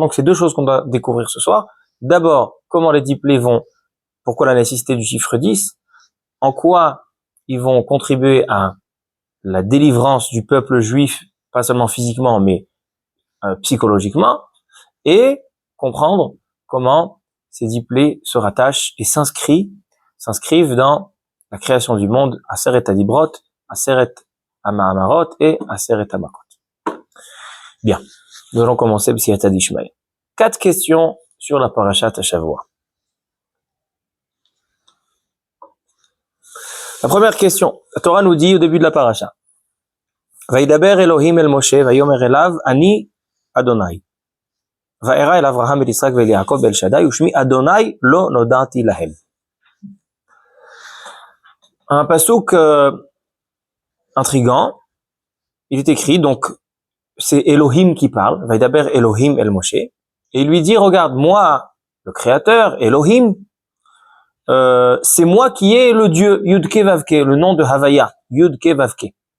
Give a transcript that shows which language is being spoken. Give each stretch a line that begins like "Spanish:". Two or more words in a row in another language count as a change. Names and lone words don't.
French: Donc c'est deux choses qu'on doit découvrir ce soir. D'abord, comment les 10 plaies pourquoi la nécessité du chiffre 10, en quoi ils vont contribuer à la délivrance du peuple juif, pas seulement physiquement, mais psychologiquement, et comprendre comment ces 10 plaies se rattachent et s'inscrivent dans la création du monde,
Hebrew: עשרת הדברות עשרת המאמרות et עשרת המכות.
French: Bien, nous allons commencer
Aramaic: בסייעתא דישמעאל.
French: 4 questions sur la
Hebrew: פרשת השבוע.
French: La première question, la Torah nous dit au début de la Parasha,
Hebrew: וידבר אלהים אל משה ויאמר אליו אני אדני. וארא אל אברהם אל יצחק ואל יעקב אל שדי ושמי אדני לא נודעתי להם.
French: Un pasouk intrigant, il est écrit, donc c'est Elohim qui parle,
Hebrew: וידבר אלהים אל משה,
French: et il lui dit, regarde, moi, le créateur, Elohim, c'est moi qui ai le Dieu, Yudke Vavke, le nom de Havaya, Yudke Vavke.